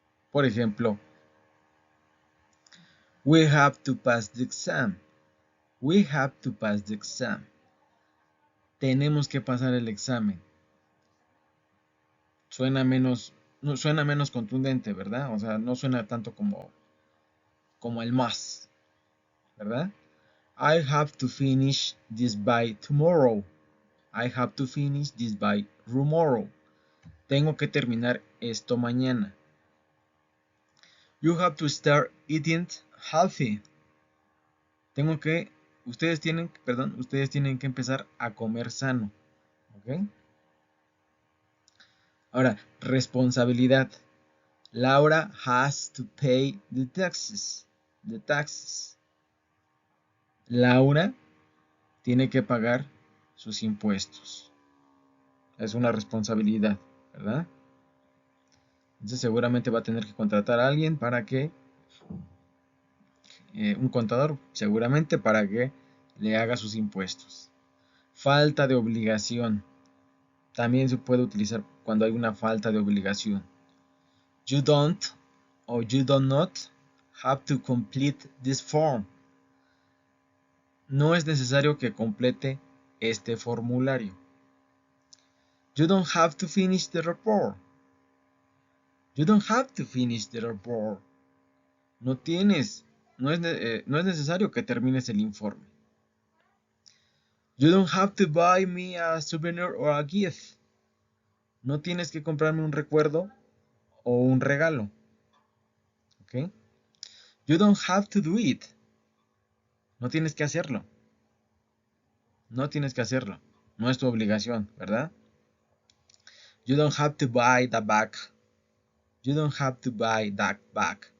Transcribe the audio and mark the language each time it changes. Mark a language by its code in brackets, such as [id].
[es] Por ejemplo, [en] we have to pass the exam. We have to pass the exam. [es] Tenemos que pasar el examen. Suena menos contundente, ¿verdad? O sea, no suena tanto como el más, ¿verdad? [en] I have to finish this by tomorrow. I have to finish this by tomorrow. [es] Tengo que terminar esto mañana. [en] You have to start eating healthy. [es] Ustedes tienen que empezar a comer sano. ¿Ok? Ahora, responsabilidad. [en] Laura has to pay the taxes. The taxes. [es] Laura tiene que pagar sus impuestos. Es una responsabilidad, ¿verdad? Entonces seguramente va a tener que contratar a alguien para que, un contador, seguramente para que le haga sus impuestos. Falta de obligación. También se puede utilizar cuando hay una falta de obligación. [en] You don't or you do not have to complete this form. [es] No es necesario que complete este formulario. [en] You don't have to finish the report. You don't have to finish the report. [es] No es necesario que termines el informe. [en] You don't have to buy me a souvenir or a gift. [es] No tienes que comprarme un recuerdo o un regalo. ¿Ok? [en] You don't have to do it. [es] No tienes que hacerlo. No tienes que hacerlo. No es tu obligación, ¿verdad? [en] You don't have to buy the bag. You don't have to buy that bag.